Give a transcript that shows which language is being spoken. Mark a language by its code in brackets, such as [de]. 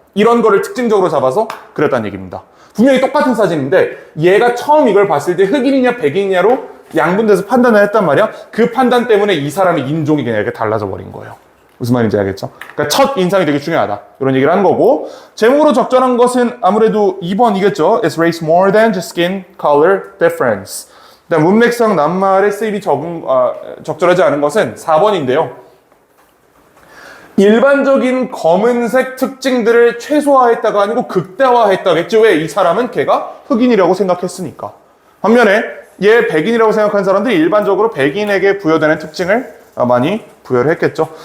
[ko] 이런 거를 특징적으로 잡아서 그렸다는 얘기입니다. 분명히 똑같은 사진인데 얘가 처음 이걸 봤을 때 흑인이냐 백인이냐로 양분돼서 판단을 했단 말이야. 그 판단 때문에 이 사람의 인종이 그냥 이렇게 달라져 버린 거예요. 무슨 말인지 알겠죠? 그러니까 첫 인상이 되게 중요하다. 이런 얘기를 하는 거고, 제목으로 적절한 것은 아무래도 2번이겠죠. [en] It rates more than just skin color difference. [ko] 일단 문맥상 낱말의 쓰임이 적절하지 않은 것은 4번인데요. 일반적인 검은색 특징들을 최소화했다가 아니고 극대화했다겠죠. 왜? 이 사람은 걔가 흑인이라고 생각했으니까. 반면에 얘 백인이라고 생각한 사람들이 일반적으로 백인에게 부여되는 특징을 많이 부여를 했겠죠.